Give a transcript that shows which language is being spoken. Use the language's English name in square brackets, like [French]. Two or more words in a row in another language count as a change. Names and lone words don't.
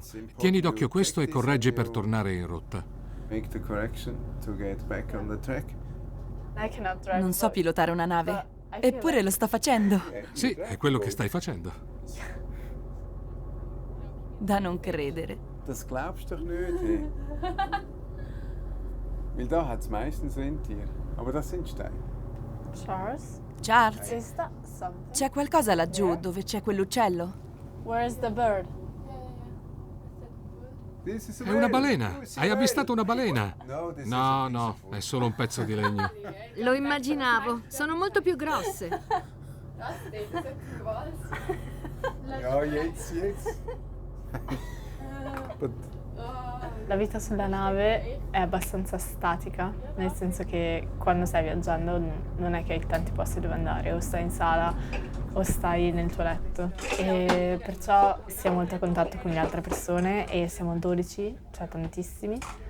[Italian] Tieni d'occhio questo e correggi per tornare in rotta. Non so pilotare una nave, eppure lo sto facendo. Sì, è quello che stai facendo. Da non credere. [German] Das glaubst doch nicht. Hey. Weil da hat's meistens Rentier, aber das sind Steine. [Italian] Charles, c'è qualcosa laggiù dove c'è quell'uccello? È una balena! Hai avvistato una balena! No, è solo un pezzo di legno. Lo immaginavo, sono molto più grosse. [German] Ja, jetzt. [Italian] La vita sulla nave è abbastanza statica, nel senso che quando stai viaggiando non è che hai tanti posti dove andare, o stai in sala o stai nel tuo letto. E perciò si è molto a contatto con le altre persone e siamo 12, cioè tantissimi.